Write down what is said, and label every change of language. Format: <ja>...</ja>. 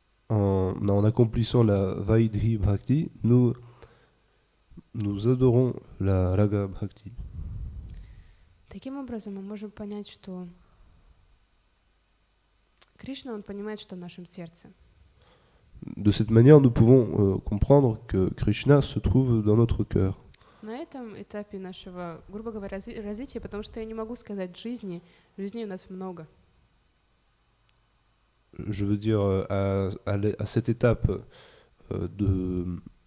<fr>En accomplissant la Vaidhi Bhakti, nous adorons la Raga Bhakti.</fr> <ru>Таким образом, мы можем понять, что Кришна, он понимает, что в нашем сердце.</ru> <fr>De cette manière, nous pouvons comprendre que Krishna se trouve dans notre cœur.</fr> <ru>На этом этапе нашего, грубо говоря, развития, потому что я не могу сказать жизни у нас много.</ru> <fr>Je veux dire, à cette étape de...</fr>